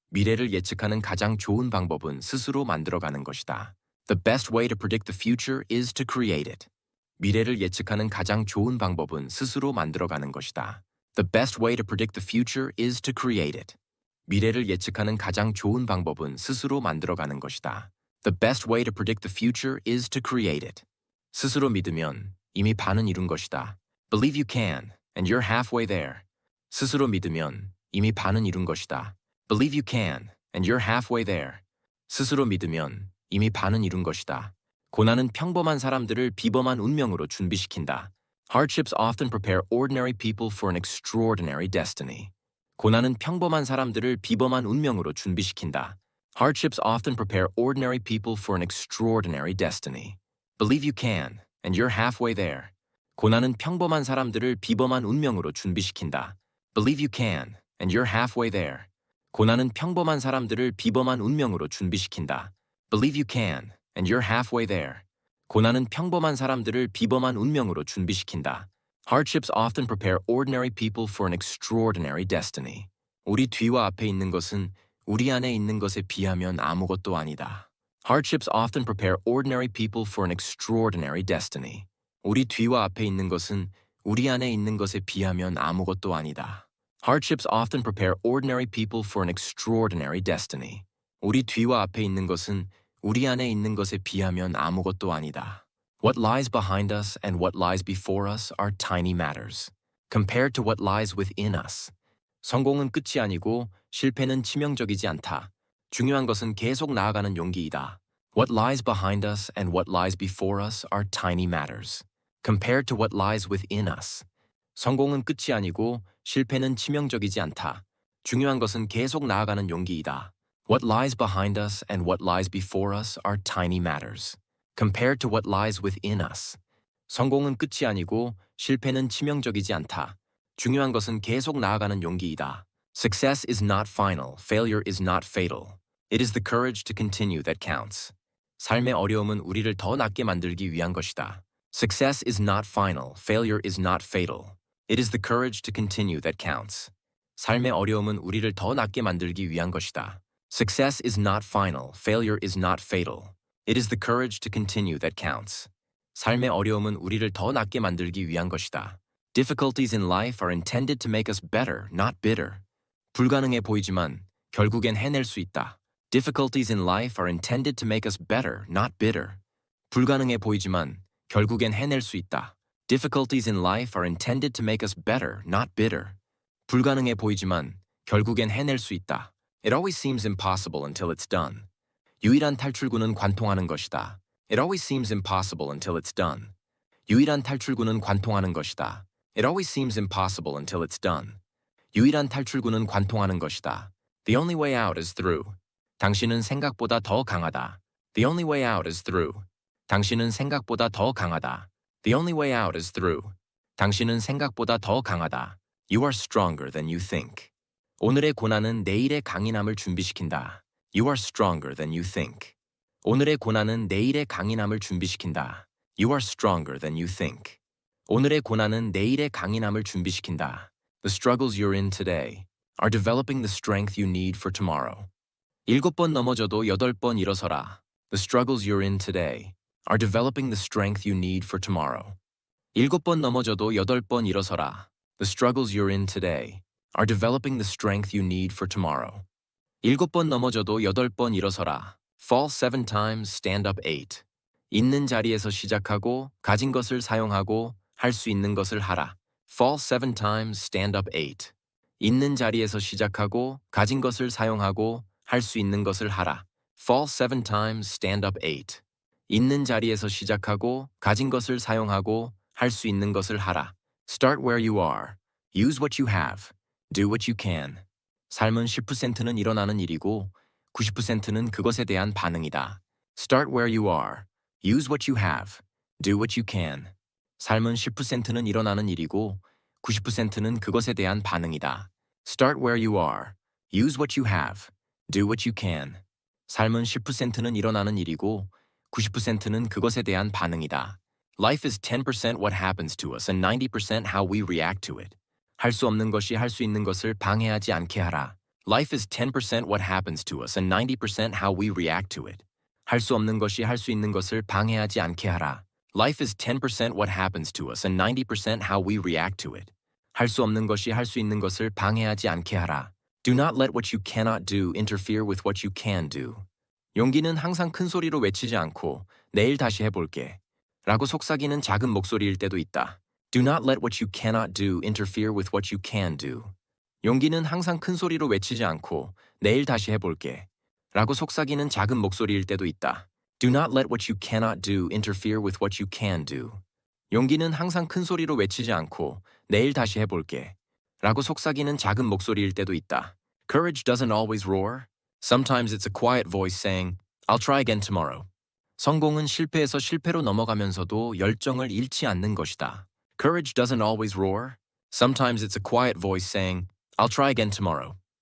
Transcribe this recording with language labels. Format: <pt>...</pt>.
<ko>미래를 예측하는 가장 좋은 방법은 스스로 만들어가는 것이다.</ko> <en>The best way to predict the future is to create it.</en> <ko>미래를 예측하는 가장 좋은 방법은 스스로 만들어가는 것이다.</ko> <en>The best way to predict the future is to create it.</en> <ko>미래를 예측하는 가장 좋은 방법은 스스로 만들어가는 것이다.</ko> <en>The best way to predict the future is to create it.</en> <ko>스스로 믿으면 이미 반은 이룬 것이다.</ko> <en>Believe you can, and you're halfway there.</en> <ko>스스로 믿으면 이미 반은 이룬 것이다.</ko> <en>Believe you can, and you're halfway there.</en> <ko>스스로 믿으면 이미 반은 이룬 것이다. 고난은 평범한 사람들을 비범한 운명으로 준비시킨다.</ko> <en>Hardships often prepare ordinary people for an extraordinary destiny.</en> <ko>고난은 평범한 사람들을 비범한 운명으로 준비시킨다.</ko> <en>Hardships often prepare ordinary people for an extraordinary destiny. Believe you can, and you're halfway there.</en> <ko>고난은 평범한 사람들을 비범한 운명으로 준비시킨다.</ko> <en>Believe you can, and you're halfway there.</en> <ko>고난은 평범한 사람들을 비범한 운명으로 준비시킨다.</ko> <en>Believe you can, and you're halfway there.</en> <ko>고난은 평범한 사람들을 비범한 운명으로 준비시킨다.</ko> <en>Hardships often prepare ordinary people for an extraordinary destiny.</en> <ko>우리 뒤와 앞에 있는 것은 우리 안에 있는 것에 비하면 아무것도 아니다.</ko> <en>Hardships often prepare ordinary people for an extraordinary destiny.</en> <ko>우리 뒤와 앞에 있는 것은 우리 안에 있는 것에 비하면 아무것도 아니다.</ko> <en>Hardships often prepare ordinary people for an extraordinary destiny.</en> <ko>우리 뒤와 앞에 있는 것은 우리 안에 있는 것에 비하면 아무것도 아니다.</ko> <en>What lies behind us and what lies before us are tiny matters, compared to what lies within us.</en> <ko>성공은 끝이 아니고 실패는 치명적이지 않다. 중요한 것은 계속 나아가는 용기이다.</ko> <en>What lies behind us and what lies before us are tiny matters, compared to what lies within us.</en> <ko>성공은 끝이 아니고 실패는 치명적이지 않다. 중요한 것은 계속 나아가는 용기이다.</ko> <en>What lies behind us and what lies before us are tiny matters, compared to what lies within us.</en> <ko>성공은 끝이 아니고 실패는 치명적이지 않다. 중요한 것은 계속 나아가는 용기이다.</ko> <en>Success is not final, failure is not fatal. It is the courage to continue that counts.</en> <ko>삶의 어려움은 우리를 더 낫게 만들기 위한 것이다.</ko> <en>Success is not final, failure is not fatal. It is the courage to continue that counts.</en> <ko>삶의 어려움은 우리를 더 낫게 만들기 위한 것이다.</ko> <en>Success is not final, failure is not fatal. It is the courage to continue that counts.</en> <ko>삶의 어려움은 우리를 더 낫게 만들기 위한 것이다.</ko> <en>Difficulties in life are intended to make us better, not bitter.</en> <ko>불가능해 보이지만 결국엔 해낼 수 있다.</ko> <en>Difficulties in life are intended to make us better, not bitter.</en> <ko>불가능해 보이지만 결국엔 해낼 수 있다.</ko> <en>Difficulties in life are intended to make us better, not bitter.</en> <ko>불가능해 보이지만 결국엔 해낼 수 있다.</ko> <en>It always seems impossible until it's done.</en> <ko>유일한 탈출구는 관통하는 것이다.</ko> <en>It always seems impossible until it's done.</en> <ko>유일한 탈출구는 관통하는 것이다.</ko> <en>It always seems impossible until it's done.</en> <ko>유일한 탈출구는 관통하는 것이다.</ko> <en>The only way out is through.</en> <ko>당신은 생각보다 더 강하다.</ko> <en>The only way out is through.</en> <ko>당신은 생각보다 더 강하다.</ko> <en>The only way out is through.</en> <ko>당신은 생각보다 더 강하다.</ko> <en>You are stronger than you think.</en> <ko>오늘의 고난은 내일의 강인함을 준비시킨다.</ko> <en>You are stronger than you think.</en> <ko>오늘의 고난은 내일의 강인함을 준비시킨다.</ko> <en>You are stronger than you think.</en> <ko>오늘의 고난은 내일의 강인함을 준비시킨다.</ko> <en>The struggles you're in today are developing the strength you need for tomorrow.</en> <ko>7번 넘어져도 8번 일어서라.</ko> <en>The struggles you're in today are developing the strength you need for tomorrow.</en> <ko>7번 넘어져도 8번 일어서라.</ko> <en>The struggles you're in today are developing the strength you need for tomorrow.</en> <ko>7번 넘어져도 8번 일어서라.</ko> <en>Fall 7 times, stand up 8.</en> <ko>있는 자리에서 시작하고 가진 것을 사용하고 할 수 있는 것을 하라.</ko> <en>Fall 7 times, stand up 8.</en> <ko>있는 자리에서 시작하고 가진 것을 사용하고 할 수 있는 것을 하라.</ko> <en>Fall 7 times, stand up 8.</en> <ko>있는 자리에서 시작하고 가진 것을 사용하고 할 수 있는 것을 하라.</ko> <en>Start where you are. Use what you have. Do what you can.</en> <ko>삶은 10%는 일어나는 일이고 90%는 그것에 대한 반응이다.</ko> <en>Start where you are. Use what you have. Do what you can.</en> <ko>삶은 10%는 일어나는 일이고 90%는 그것에 대한 반응이다.</ko> <en>Start where you are. Use what you have. Do what you can.</en> <ko>삶은 10%는 일어나는 일이고 90%는 그것에 대한 반응이다.</ko> <en>Life is 10% what happens to us and 90% how we react to it.</en> <ko>할 수 없는 것이 할 수 있는 것을 방해하지 않게 하라.</ko> <en>Life is 10% what happens to us and 90% how we react to it.</en> <ko>할 수 없는 것이 할 수 있는 것을 방해하지 않게 하라.</ko> <en>Life is 10% what happens to us and 90% how we react to it.</en> <ko>할 수 없는 것이 할 수 있는 것을 방해하지 않게 하라.</ko> <en>Do not let what you cannot do interfere with what you can do.</en> <ko>용기는 항상 큰 소리로 외치지 않고 내일 다시 해볼게 라고 속삭이는 작은 목소리일 때도 있다.</ko> <en>Do not let what you cannot do interfere with what you can do.</en> <ko>용기는 항상 큰 소리로 외치지 않고 내일 다시 해볼게 라고 속삭이는 작은 목소리일 때도 있다.</ko> <en>Do not let what you cannot do interfere with what you can do.</en> <ko>용기는 항상 큰 소리로 외치지 않고 내일 다시 해볼게 라고 속삭이는 작은 목소리일 때도 있다.</ko> <en>Courage doesn't always roar. Sometimes it's a quiet voice saying, I'll try again tomorrow.</en> <ko>성공은 실패에서 실패로 넘어가면서도 열정을 잃지 않는 것이다.</ko> <en>Courage doesn't always roar. Sometimes it's a quiet voice saying, I'll try again tomorrow.</en>